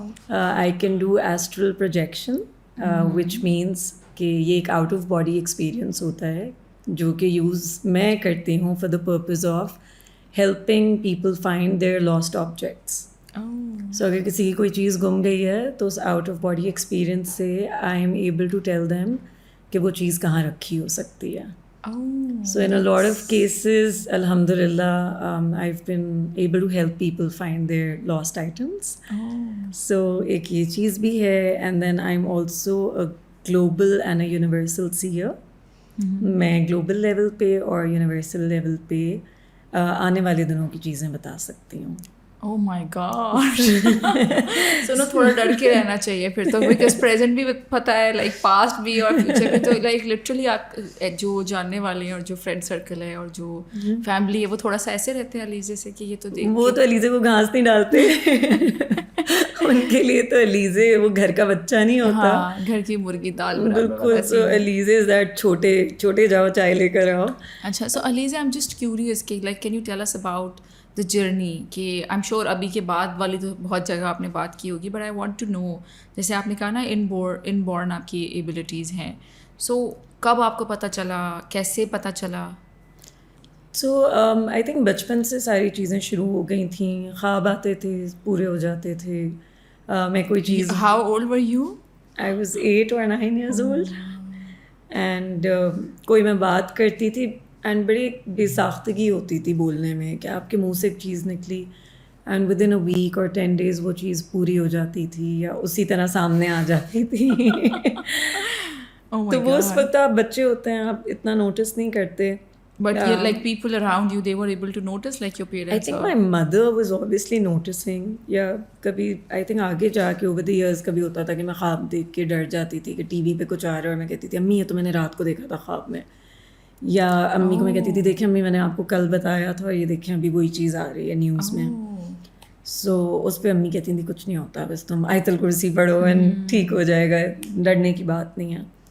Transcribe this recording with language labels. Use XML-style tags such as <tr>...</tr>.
<en>I can do astral projection which means</en> <ur>کہ یہ ایک</ur> <en>out of body experience</en> <ur>ہوتا ہے جو کہ</ur> <en>use</en> <ur>میں کرتی ہوں</ur> <en>For the purpose of helping people find their lost objects.</en> <ur>سو اگر کسی کی کوئی چیز گم گئی ہے تو اس آؤٹ آف باڈی ایکسپیرئنس سے</ur> <en>I am able to tell them</en> <ur>کہ وہ چیز کہاں رکھی ہو سکتی ہے.</ur> <en>So in a lot of cases, alhamdulillah, I've been able to help people find their lost items. So</en> <ur>ایک یہ چیز بھی ہے,</ur> <en>and then I'm also a global and a universal seer.</en> <ur>میں گلوبل لیول پہ اور یونیورسل لیول پہ آنے والے دنوں کی چیزیں بتا سکتی ہوں.</ur> <en>Oh my God.</en> <ur>سنو تھوڑا ڈر کے رہنا چاہیے پھر تو, بیکاز پریزنٹ بھی پتہ ہے, لائک پاسٹ بھی اور فیوچر بھی. تو لائک لٹرلی آپ جو جاننے والے ہیں اور جو فرینڈ سرکل ہے اور جو فیملی ہے وہ تھوڑا سا ایسے رہتے ہیں علیزہ سے کہ یہ تو دیکھ, وہ تو علیزہ کو گھاس نہیں ڈالتے ان کے لیے تو علیزہ وہ گھر کا بچہ نہیں ہوتا, گھر کی مرغی دال. بالکل. سو علیزہ</ur> <en>is that</en> <ur>چھوٹے جاؤ چائے لے کر آؤ.</ur> <en>اچھا, so Aliza I am just curious کہ like can you tell us about the journey, کہ I am sure</en> <ur>ابھی کے بعد والی تو بہت جگہ آپ نے بات کی ہوگی,</ur> <en>but I want to know,</en> <ur>جیسے آپ نے کہا نا ان بورن آپ کی ایبلٹیز ہیں. سو کب آپ کو پتہ چلا, کیسے پتہ چلا؟ سو آئی تھنک بچپن سے ساری چیزیں شروع ہو گئی تھیں, خواب آتے تھے, پورے ہو جاتے تھے. میں کوئی چیز,</ur> <en>How old are you? I was 8 or 9 years old.</en> <ur>And کوئی میں بات کرتی تھی اینڈ بڑی بے ساختگی ہوتی تھی بولنے میں کہ آپ کے منہ سے ایک چیز نکلی and</ur> <en>within a week اور 10 days</en> <ur>وہ چیز پوری ہو جاتی تھی یا اسی طرح سامنے آ جاتی تھی. تو وہ اس وقت آپ بچے ہوتے ہیں, آپ اتنا نوٹس نہیں کرتے.</ur> <en>But like people around you, they were able to notice, like your parents? I think my mother was obviously noticing.</en> <ur>یا کبھی I think آگے جا کے</ur> <en>over the years</en> <ur>کبھی ہوتا تھا کہ میں خواب دیکھ کے ڈر جاتی تھی کہ ٹی وی پہ کچھ آ رہا ہے اور میں کہتی تھی امی یہ تو میں نے رات کو دیکھا تھا خواب میں. یا امی کو میں کہتی تھی دیکھیں امی میں نے آپ کو کل بتایا تھا یہ دیکھیں ابھی وہی چیز آ رہی ہے نیوز میں. سو اس پہ امی کہتی تھی کچھ نہیں ہوتا بس تم آیت الکرسی پڑھو اینڈ ٹھیک ہو جائے گا, ڈرنے کی بات نہیں ہے.</ur>